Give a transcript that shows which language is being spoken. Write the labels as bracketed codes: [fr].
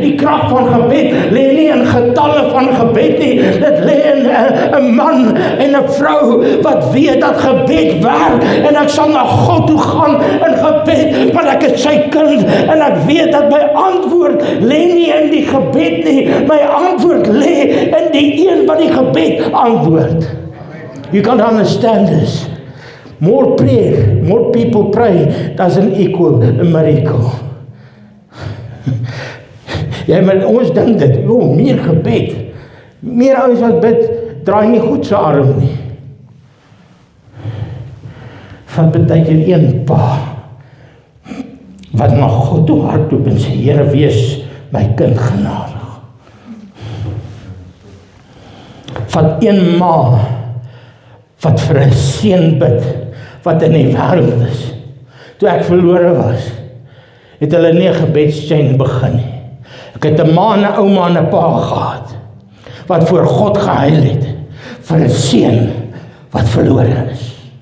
[af] Die krag van gebed lê nie in getalle van gebed nie, dit lê in 'n man en 'n vrou wat weet dat gebed werk, en ek sal na God toe gaan in gebed, want ek is sy kind, en ek weet dat my antwoord lê nie in die gebed nie, my antwoord lê in die een wat die gebed antwoord. [en] You can't understand this. More prayer, more people pray doesn't equal a miracle. [af] Ja, maar ons dink dit, meer gebed. Meer ouens wat bid, draai nie goed sy arm nie. Van partykeer een pa, wat na God toe hardloop en sê, Here, wees my kind genadig. Van een ma, wat vir 'n seun bid, wat in die wêreld is. Toe ek verlore was, het hulle nie 'n gebedschain begin nie. Ek het 'n ma en 'n ouma en 'n pa gehad, wat voor God gehuil het, vir 'n seun, wat verlore is.